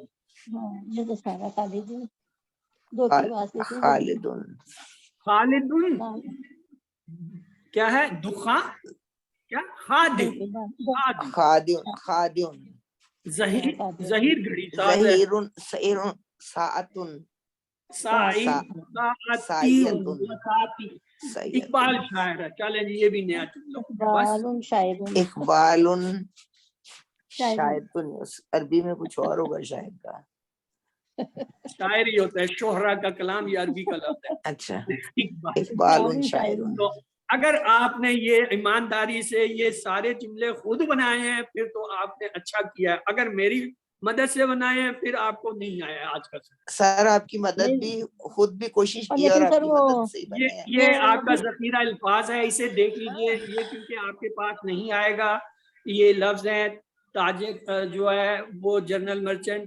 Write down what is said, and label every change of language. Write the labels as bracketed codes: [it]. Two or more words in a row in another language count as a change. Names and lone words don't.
[ur] یہ تو سارا خالد دھوکے باز سے تھے. खालिदुन, خالدن کیا ہے، دکھا کیا، خادم, خادم، خادم, ظہیر گھڑی ساز ہے. [ar] ظهيرٌ، سعيرٌ، ساعةٌ, [ur] साइयतुन, اقبال شاعر ہے. چلے جی، یہ بھی نیا جملہ، بس [ar] إقبالٌ شايد, [ur] عربی میں کچھ اور ہوگا شاید کا, شاعر ہی ہوتا ہے، شعرا کا کلام، یہ عربی کا لفظ ہے. अच्छा, इकबाल, [ar] إقبالٌ شاعرٌ, [ur] तो اگر آپ نے یہ ایمانداری سے یہ سارے جملے خود بنائے ہیں پھر تو آپ نے اچھا کیا ہے، اگر میری مدد سے بنائے ہیں پھر آپ کو نہیں آیا آج کا سر آپ کی مدد بھی خود بھی کوشش کی اور لیکن آپ سر کی وہ مدد سے ہی بنے ہیں. یہ آپ کا ذخیرہ الفاظ ہے، اسے دیکھ لیجئے. یہ کیونکہ آپ کے پاس نہیں آئے گا، یہ لفظ ہیں تاجر جو ہے وہ جنرل مرچنٹ،